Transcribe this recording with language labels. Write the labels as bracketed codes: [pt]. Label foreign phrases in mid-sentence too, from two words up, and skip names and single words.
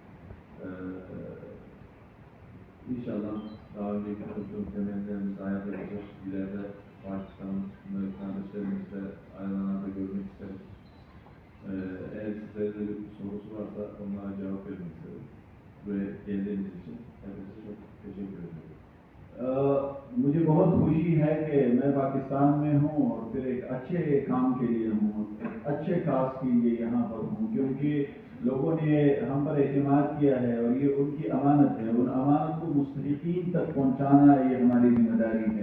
[tr] İnşallah daha önceki konuştuğum temellerimizi hayata geçer, ileride Pakistan'ın kardeşlerimizle aynı anda görmek isterim. Eğer sizlerde bir sorusu varsa onlara cevap vermek isterim. Buraya geldiğiniz için hepinize çok teşekkür ederim. [ur] مجھے بہت خوشی ہے کہ میں پاکستان میں ہوں اور پھر ایک اچھے کام کے لیے ہوں، اچھے کاز کے لیے یہاں پر ہوں، کیونکہ لوگوں نے ہم پر اعتماد کیا ہے اور یہ ان کی امانت ہے. ان امانت کو مستحقین تک پہنچانا یہ ہماری ذمہ داری ہے.